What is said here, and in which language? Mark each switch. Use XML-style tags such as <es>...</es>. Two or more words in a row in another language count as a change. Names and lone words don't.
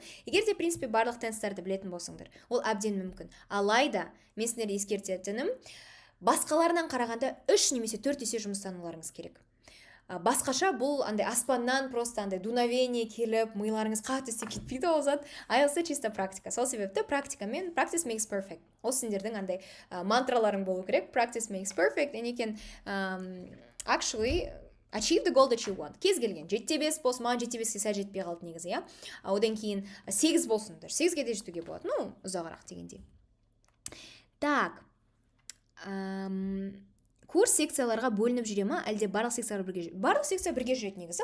<kk>Егер де принципе барлық тенстарды білетін болсаңдар, ол әбден мүмкін. Алайда мен сіздерді ескертетінім, басқаларынан қарағанда 3 немесе 4 есе жұмыстануларыңыз керек. Басқаша бұл андай аспаннан просто андай дуновение келіп, миларыңыз қатты істеп кетпейді ол зат. IELTS чисто практика. Сол себепті практикамен</kk> <en>practice makes perfect.</en> <kk>Ол сендердің андай мантраларың болу керек.</kk> <en>Practice makes perfect. And you can actually achieve the goal that you want.</en> <kk>Кез келген. 7-5 болсын, маған 7-5-ке сәл жетпей қалды негізі, иә. Одан кейін 8 болсындар. 8-ге де жетуге болады. Ну, ұзағырақ дегендей. Так. Курс секцияларға бөлініп жүре ма, әлде барлық секциялар бірге жүреді? Барлық секция бірге жүреді негізі.</kk>